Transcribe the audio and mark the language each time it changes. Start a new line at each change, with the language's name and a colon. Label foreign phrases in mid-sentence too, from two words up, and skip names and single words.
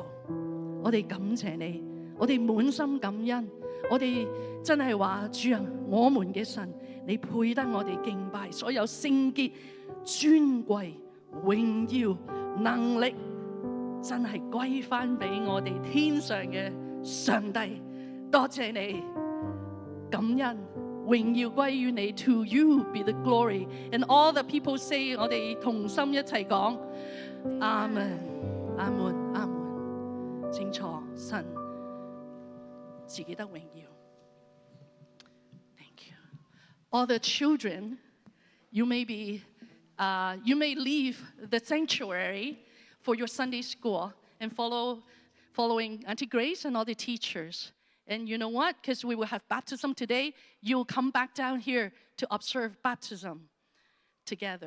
Cantonese: 我哋感謝你，我哋滿心感恩，我哋真係話主啊，我們嘅神，你配得我哋敬拜，所有聖潔、尊貴、榮耀、能力，真係歸翻俾我哋天上嘅上帝。多謝你，感恩。榮耀歸於你
English: ，To you be the glory, and all the people say，
Cantonese: 我哋同心一齊講，阿門，阿門，阿門。清楚神自己得榮耀。
English: Thank you. All the children, you may leave the sanctuary for your Sunday school and following Auntie Grace and all the teachers. And you know what? Because we will have baptism today, you'll come back down here to observe baptism together.